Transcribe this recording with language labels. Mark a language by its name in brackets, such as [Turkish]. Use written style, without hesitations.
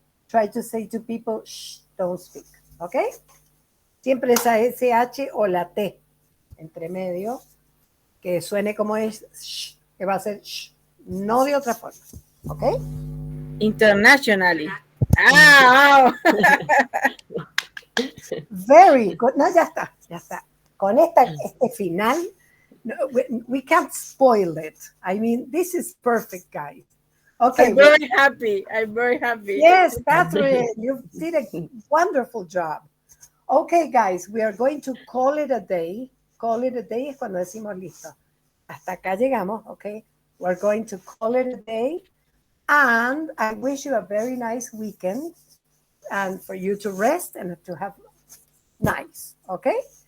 [English] try to say to people, shh, don't speak. ¿Ok? [Spanish] Siempre esa SH o la T entre medio, que suene como es, shh, que va a ser shh, no de otra forma. ¿Ok? [English] Internationally. Ah, Very good. [Spanish] No, ya está, ya está. Con este final, no, [English] we can't spoil it. I mean, this is perfect, guys. Okay. I'm very happy. I'm very happy. Yes, Catherine, you did a wonderful job. Okay, guys, we are going to call it a day. Call it a day [Spanish] es cuando decimos listo. Hasta acá llegamos, okay? [English] We're going to call it a day. And I wish you a very nice weekend and for you to rest and to have nice, okay?